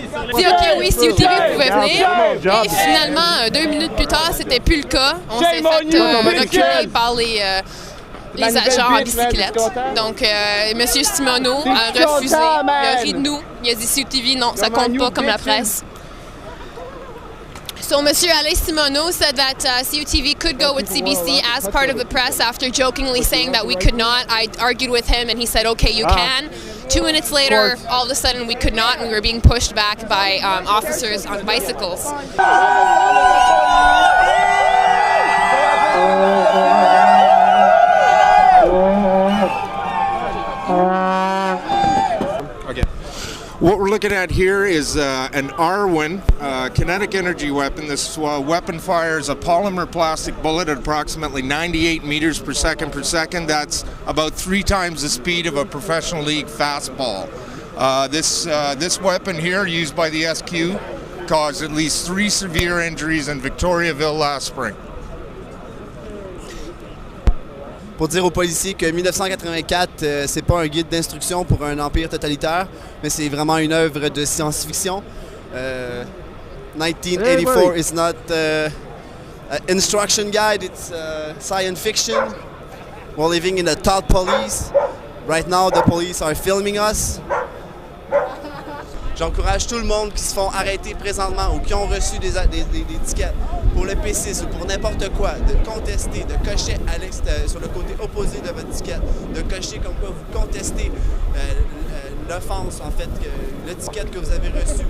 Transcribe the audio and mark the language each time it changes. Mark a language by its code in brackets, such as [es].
[fr] Il dit OK, oui, CUTV pouvait venir. Et finalement, 2 minutes plus tard, c'était plus le cas. On s'est fait reculer par les agents en bicyclette. Donc, M. Simoneau a refusé. Il a ri de nous. Il a dit CUTV, non, ça compte pas comme la presse. [en] So, M. Alain Simoneau said that CUTV could go with CBC as part of the press after jokingly saying that we could not. I argued with him and he said, okay, you can. 2 minutes later, all of a sudden we could not and we were being pushed back by officers on bicycles. What we're looking at here is an Arwin kinetic energy weapon. This weapon fires a polymer plastic bullet at approximately 98 meters per second. That's about 3 times the speed of a professional league fastball. This weapon here, used by the SQ, caused at least 3 severe injuries in Victoriaville last spring. [fr] Pour dire aux policiers que 1984, c'est pas un guide d'instruction pour un empire totalitaire, mais c'est vraiment une œuvre de science-fiction. [en] 1984 is not an instruction guide, it's science fiction. We're living in a thought police. Right now, the police are filming us. [fr] J'encourage tout le monde qui se font arrêter présentement ou qui ont reçu des tickets pour le P6 ou pour n'importe quoi, de contester, de cocher sur le côté opposé de votre ticket, de cocher comme quoi vous contestez l'offense, en fait, le ticket que vous avez reçu.